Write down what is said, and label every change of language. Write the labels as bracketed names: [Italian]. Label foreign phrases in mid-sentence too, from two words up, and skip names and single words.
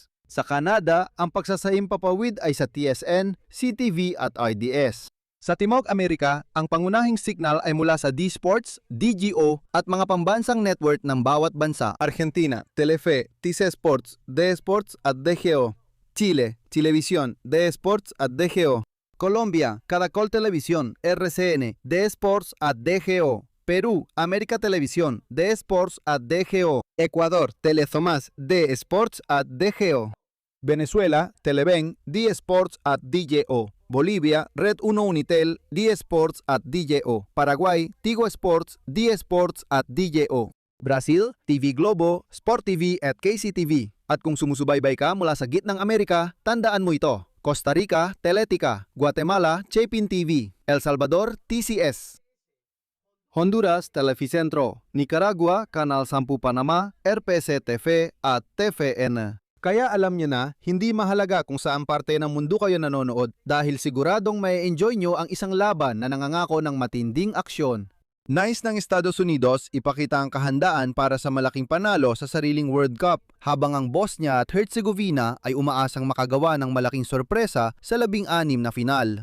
[Filipino] Sa Canada, ang pagsasahimpapawid ay sa TSN, CTV at RDS. Sa Timog Amerika, ang pangunahing signal ay mula sa D-Sports, DGO at mga pambansang network ng bawat bansa. Argentina, Telefe, TC Sports, D-Sports at DGO. Chile, Chilevisión, D-Sports at DGO. Colombia, Caracol Televisión, RCN, D-Sports at DGO. Perú, América Televisión, D-Sports at DGO. Ecuador, Telezomás, D-Sports at DGO. Venezuela, Televen, D-Sports at DGO. Bolivia, Red 1 Unitel, D-Sports at DGO. Paraguay, Tigo Sports, D-Sports at DGO. Brazil, TV Globo, Sport TV at KCTV. At kung sumusubaybay ka mula sa gitnang Amerika, tandaan mo ito. Costa Rica, Teletica, Guatemala, Chapin TV, El Salvador, TCS. Honduras, Teleficentro, Nicaragua, Canal 10 Panama, RPC TV at TVN. Kaya alam nyo na, hindi mahalaga kung saan parte ng mundo kayo nanonood dahil siguradong may enjoy nyo ang isang laban na nangangako ng matinding aksyon. Nais ng Estados Unidos ipakita ang kahandaan para sa malaking panalo sa sariling [English] World Cup, [Filipino] habang ang Bosnia at Herzegovina ay umaasang makagawa ng malaking sorpresa sa 16 na final.